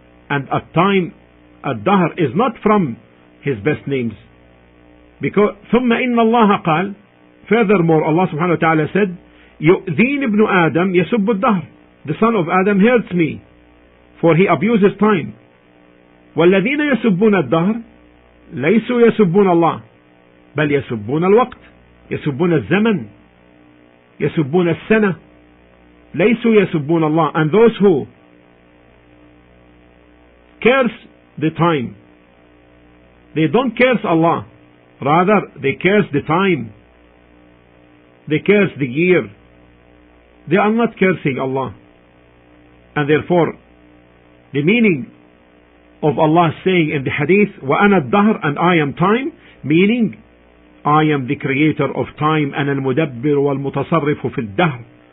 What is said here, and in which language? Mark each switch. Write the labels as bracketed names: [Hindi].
[English] And at time, الدهر is not from His best names. Because [Arabic] ثُمَّ إِنَّ اللَّهَ قال, [English] furthermore Allah subhanahu wa ta'ala said, [Arabic] يُؤْذِينِ ابْنُ آدَمْ يَسُبُّ الدَّهْرِ, [English] the son of Adam hurts me, for he abuses time. [Arabic] وَالَّذِينَ يَسُبُّونَ الدَّهْرِ لَيْسُوا يَسُبُّونَ اللَّهِ بل يسبون الوقت، يسبون الزمن، يسبون السنة. ليسوا يسبون الله. [English] And those who curse the time, they don't curse Allah, rather they curse the time, they curse the year. They are not cursing Allah. And therefore the meaning of Allah saying in the hadith, [Arabic] وَأَنَا الدَّهْرِ, [English] and I am time, meaning I am the creator of time, and [Arabic] al-mudabbir wal-mutasarrifu fi al-dahr.